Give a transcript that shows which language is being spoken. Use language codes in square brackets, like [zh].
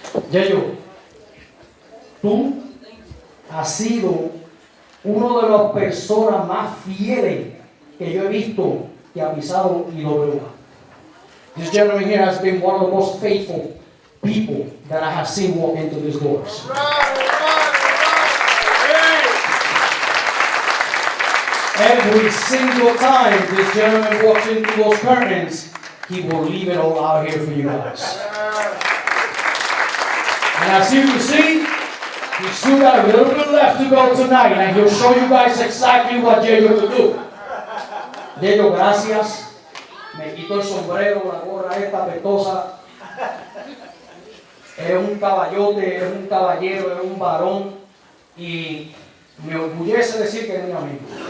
[es] Jeju, tú has sido uno de las personas más fieles que yo he visto que ha pisado IWA. [en] This gentleman here has been one of the most faithful people that I have seen walk into these doors. Every single time this gentleman walks into those curtains, he will leave it all out here for you guys. And as you can see, he's still got a little bit left to go tonight, and he'll show you guys exactly what Jeju will do. [es] Jeju, gracias. Me quito el sombrero, la gorra esta petosa. Es un caballote, es un caballero, es un varón, y me orgullece decir que es mi amigo.